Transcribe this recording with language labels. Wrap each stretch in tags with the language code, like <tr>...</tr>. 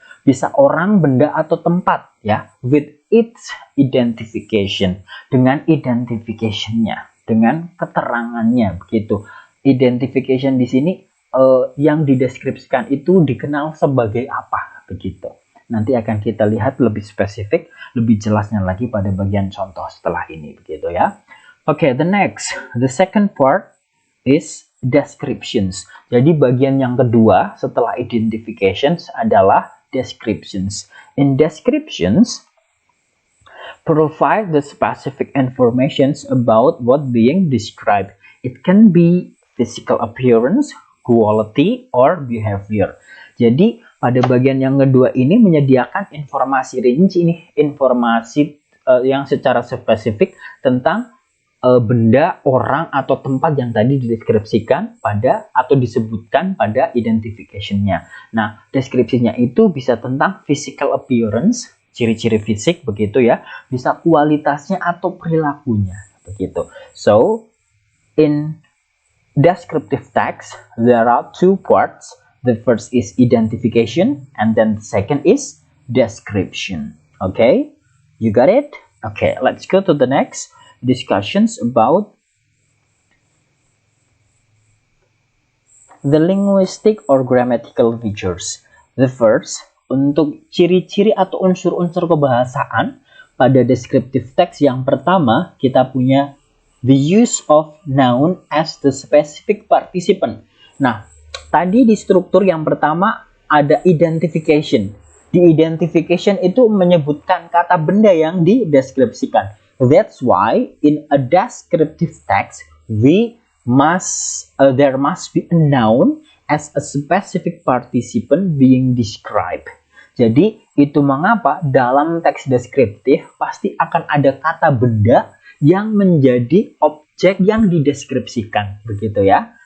<id>Bisa orang, benda, atau tempat ya,</id> <en>with its identification,</en> <id>dengan identification-nya, dengan keterangannya, begitu. Identification di sini yang dideskripsikan itu dikenal sebagai apa, begitu. Nanti akan kita lihat lebih spesifik, lebih jelasnya lagi pada bagian contoh setelah ini, begitu ya.</id> <en>Okay, the second part is descriptions.</en> <id>Jadi bagian yang kedua setelah identifications adalah descriptions.</id> <en>In descriptions, provide the specific informations about what being described. It can be physical appearance, quality, or behavior.</en> <id>Jadi pada bagian yang kedua ini menyediakan informasi rinci, ini informasi yang secara spesifik tentang benda, orang, atau tempat yang tadi dideskripsikan pada atau disebutkan pada identification-nya. Nah, deskripsinya itu bisa tentang physical appearance, ciri-ciri fisik, begitu ya. Bisa kualitasnya atau perilakunya, begitu.</id> <en>So, in descriptive text, there are two parts. The first is identification, and then the second is description. Okay? You got it? Okay, let's go to the next. Discussions about the linguistic or grammatical features. The first,</en> <id>untuk ciri-ciri atau unsur-unsur kebahasaan pada descriptive text yang pertama, kita punya</id> <en>the use of noun as the specific participant.</en> <id>Nah, tadi di struktur yang pertama ada identification. Di identification itu menyebutkan kata benda yang dideskripsikan.</id> <en>That's why in a descriptive text there must be a noun as a specific participant being described.</en> <id>Jadi itu mengapa dalam teks deskriptif pasti akan ada kata benda yang menjadi objek yang dideskripsikan, begitu ya.</id>